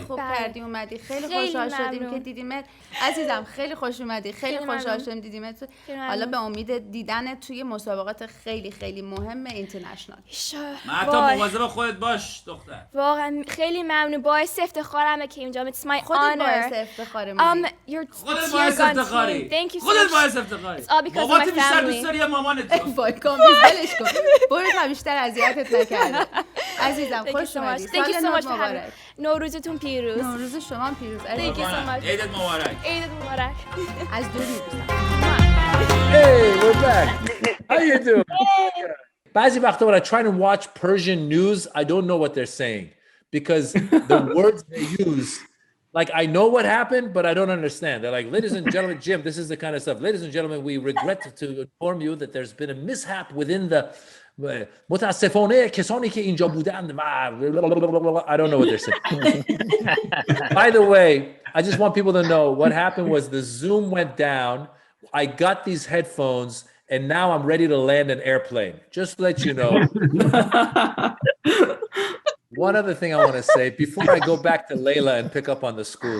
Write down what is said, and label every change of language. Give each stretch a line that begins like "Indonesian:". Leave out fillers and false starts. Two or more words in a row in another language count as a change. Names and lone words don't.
Persian: خیلی خوب کردی اومدی. خیلی خوشحال شدیم که دیدیمت عزیزم. خیلی خوش اومدی. خیلی خوشحال شدیم دیدیمت. حالا به امید دیدن توی مسابقات خیلی خیلی مهم اینترنشنال. مهدا مواظب خودت باش دختر. واقعا خیلی ممنون. باعث افتخارمه که اینجا.
English: It's my honor.
Persian: خودت باعث افتخارمه. خودت باعث افتخاری.
English: Thank you so much.
Persian: خودت باعث افتخاری.
English: It's all because of my family.
Persian: بیشتر دوست داری یا مامانت؟ وای کامبیزلش کن. برو بیشتر اذیتت نکرده. عزیزم خوش اومدی.
English: Thank you so much for having me.
Persian: نوروزتون پیروز. نوروز شما پیروز.
English: Thank you so much.
Persian: عیدت مبارک. عیدت مبارک. از دور میبوسم.
English: Hey, we're back. How you doing?
Persian: بعضی وقتا
English: when I try to watch Persian news, I don't know what they're saying because the words they use, like I know what happened, but I don't understand. They're like, ladies and gentlemen, Jim, this is the kind of stuff. Ladies and gentlemen, we regret to inform you that there's been a mishap within the
Persian: متاسفانه کسانی که اینجا بودند
English: I don't know what they're saying. By the way, I just want people to know what happened was the Zoom went down. I got these headphones and now I'm ready to land an airplane. Just to let you know. One other thing I want to say before I go back to Layla and pick up on the schools.